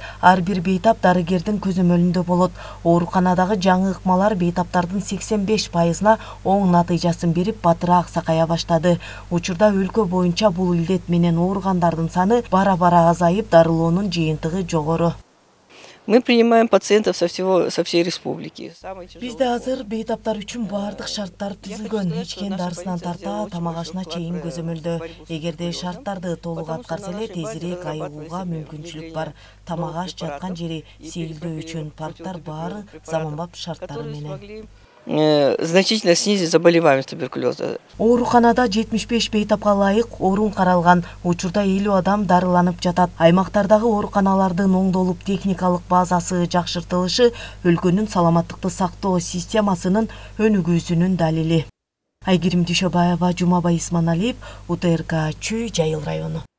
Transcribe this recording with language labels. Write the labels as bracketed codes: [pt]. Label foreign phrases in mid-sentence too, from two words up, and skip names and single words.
[ky] Ар бир бейтап дарыгердин көзөмөлүндө болот. Ооруканадагы жаңы ыкмалар бейтаптардын 85%-на оң натыйжасын берип, батыраак сакая баштады. Учурда өлкө боюнча бул илдет менен ооругандардын саны бара-бара азайып, дарылоонун жыйынтыгы жогору. [ru] Мы принимаем пациентов со всей республики. [ky] Бизде азыр бейтаптар үчүн бардык шарттар түзүлгөн. Ичкен дарысынан тарта тамак ашына чейин көзөмөлдө. Эгерде шарттарды толук аткарса эле тезирээк айыгууга мүмкүнчүлүк бар. Тамак аш, жаткан жери, сейилдөө үчүн парктар баары заманбап шарттары менен. [ru] Значительно снизить заболеваемость туберкулеза. [ky] Ооруканада 75 бейтапка ылайык орун каралган. Учурда 50 адам дарыланып жатат. Аймактардагы ооруканалардын оңдолуп техникалык базасы жакшыртылышы өлкөнүн саламаттыкты сактоо системасынын өнүгүүсүнүн далили. Айгерим Дүйшөбаева, Жумабай Исманалиев, УТРК Чүй Жайыл району.